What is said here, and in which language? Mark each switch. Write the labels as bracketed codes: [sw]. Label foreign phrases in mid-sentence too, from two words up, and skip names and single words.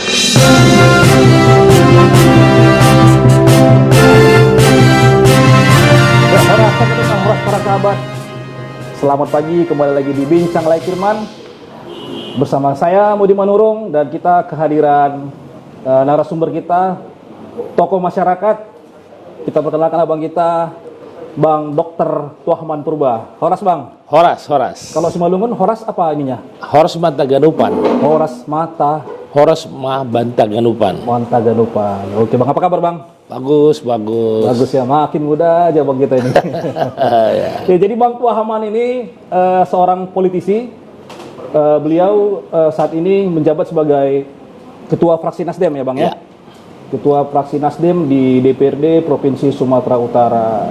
[id] Horas para sahabat, selamat pagi, kembali lagi di Bincang Lai Firman bersama saya Mudi Manurung, dan kita kehadiran narasumber kita, tokoh masyarakat. Kita perkenalkan abang kita, Bang Dr. Tuahman Purba. Horas bang. Horas. Kalau Simalungun, horas apa ininya? Horas Mantaganupan. Horas mata. Horas mah Bantaganupan. Mantaganupan. Oke bang, apa kabar bang? Bagus. Bagus ya, makin muda aja bang kita ini. Ya, jadi Bang Tuahman ini seorang politisi. Beliau saat ini menjabat sebagai Ketua Fraksi Nasdem ya bang ya? Ketua Fraksi Nasdem di DPRD Provinsi Sumatera Utara.